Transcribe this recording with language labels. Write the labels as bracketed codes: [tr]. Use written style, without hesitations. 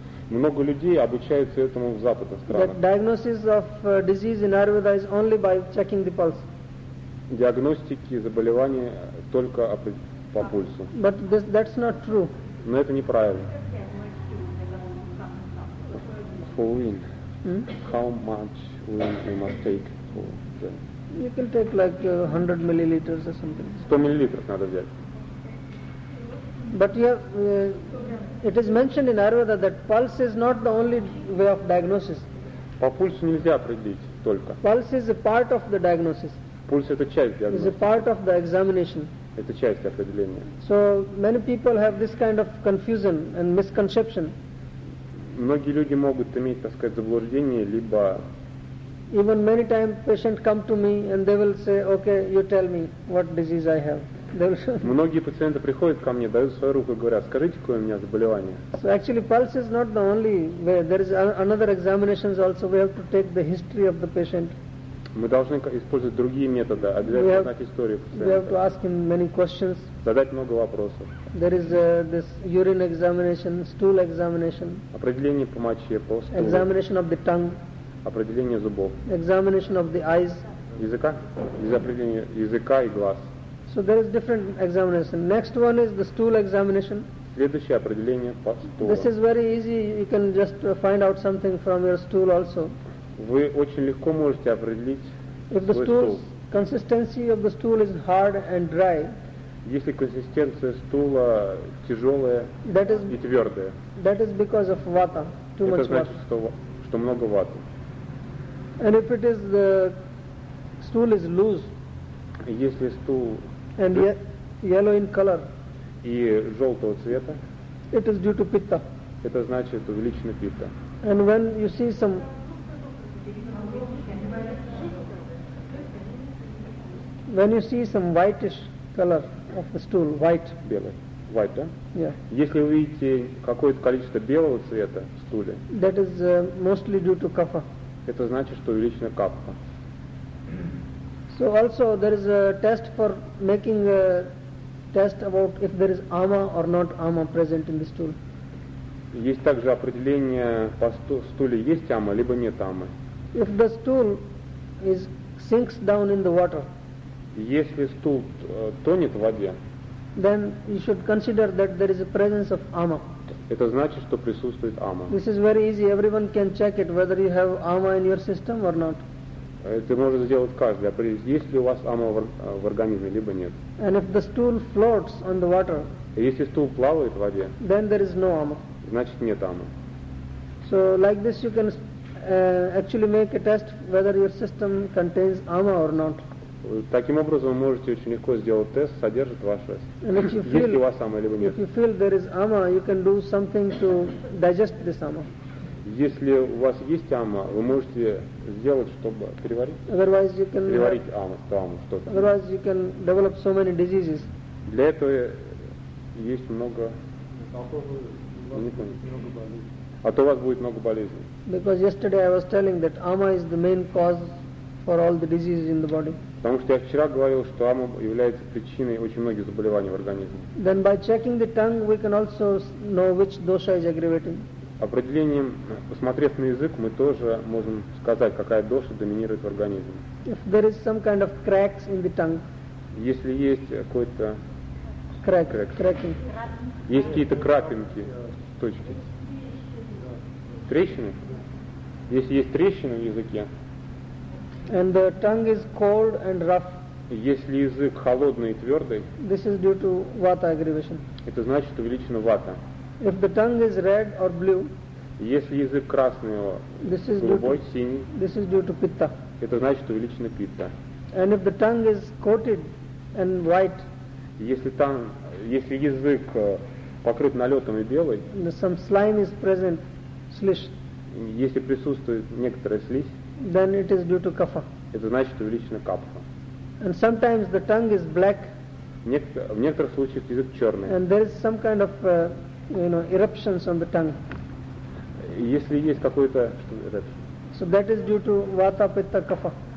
[ru] Много людей обучаются этому в западных странах. [en] That diagnosis of disease in Ayurveda is only by checking the pulse. [ru] Диагностики заболевания только по пульсу. [en] But that's not true. [ru] Но это неправильно. [en] For wind, how much wind you must take for the? You can take like 100 milliliters or something. 100 milliliters [ru] надо взять. [en] But you have, it is mentioned in Ayurveda that pulse is not the only way of diagnosis. [ru] По пульсу нельзя определить только. [en] Pulse is a part of the diagnosis. [ru] Пульс это часть диагностики. [en] It is a part of the examination. [ru] Это часть определения. [en] So many people have this kind of confusion and misconception. [ru] Многие люди могут иметь, так сказать, заблуждение, либо. [en] Even many times patient come to me and they will say, okay, you tell me what disease I have. [ru] Многие пациенты приходят ко мне, дают свою руку и говорят, скажите, какое у меня заболевание. [en] So actually pulse is not the only way. There is another examinations also. We have to take the history of the patient. [ru] Мы должны использовать другие методы, обязательно знать историю пациента. [en] We have to ask him many questions. [ru] Задать много вопросов. [en] There is this urine examination, stool examination. [ru] Определение по моче, по стулу. [en] Examination of the tongue. [ru] Определение зубов. [en] Examination of the eyes. [ru] Языка. Определение языка и глаз. [en] So there is different examination. Next one is the stool examination. [ru] Следующее определение по стулу. [en] This is very easy. You can just find out something from your stool also. [ru] Вы очень легко можете определить свой стул. [en] If the stool consistency of the stool is hard and dry. [ru] Если консистенция стула тяжелая и твердая. [en] That is because of vata. Too much vata. [ru] Это значит, что много ваты. [en] And if it is the stool is loose. [ru] Если стул [en] and yellow in color. [ru] И желтого цвета. [en] It is due to pitta. [ru] Это значит увеличенная питта. [en] And when you see some. When you see some whitish color of the stool, white. [ru] Белый. White, да? [en] Yeah. [ru] Если вы видите какое-то количество белого цвета в стуле. [en] That is mostly due to kapha. [ru] Это значит, что увеличена капха. [en] So also there is a test for making a test about if there is ama or not ama present in the stool. [ru] Есть также определение по стуле, есть ама либо нет амы. [en] If the stool is sinks down in the water. [ru] Если стул тонет в воде. [en] Then you should consider that there is a presence of ama. [ru] Это значит, что присутствует ама. [en] This is very easy. Everyone can check it whether you have ama in your system or not. [ru] Это может сделать каждый, есть ли у вас ама в организме, либо нет. [en] And if the stool floats on the water, [ru] если стул плавает в воде, [en] then there is no ama. [ru] Значит, нет амы. [en] So, like this you can actually make a test whether your system contains ama or not. [ru] Таким образом, вы можете очень легко сделать тест, содержит ваше, есть ли у вас ама, либо нет. [en] If you feel there is ama, you can do something to digest this ama. [ru] Если у вас есть ама, вы можете сделать, чтобы переварить. [en] Otherwise you can [ru] переварить аму, травму, что-то. [en] Otherwise you can develop so many diseases. [ru] Для этого есть много. А то у вас будет много болезней. [en] Because yesterday I was telling that ama is the main cause for all the diseases in the body. [ru] Потому что я вчера говорил, что ама является причиной очень многих заболеваний в организме. [en] Then by checking the tongue, we can also know which dosha is aggravating. [ru] Определением, посмотрев на язык, мы тоже можем сказать, какая доша доминирует в организме. [en] If there is some kind of cracks in the tongue. [ru] если есть какой-то крекинг, есть какие-то крапинки, точки, трещины, если есть трещины в языке, [en] and the tongue is cold and rough, [ru] если язык холодный и твердый, [en] this is due to vata aggravation, [ru] это значит увеличена вата. [en] If the tongue is red or blue, [ru] если язык красный, [en] this is [ru] голубой, [en] due to, [ru] синий, [en] this is due to pitta, [ru] это значит увеличена питта. [en] And if the tongue is coated and white, [ru] если язык покрыт налетом и белый, [en] some slime is present, slish, [ru] если присутствует некоторая слизь, [en] then it is due to kapha. [ru] Это значит увеличена капха. [en] And sometimes the tongue is black, [ru] в некоторых случаях язык черный, [en] and there is some kind of eruptions on the tongue. [ru] Если есть какой-то [en] so that is due to vata, pitta, kapha.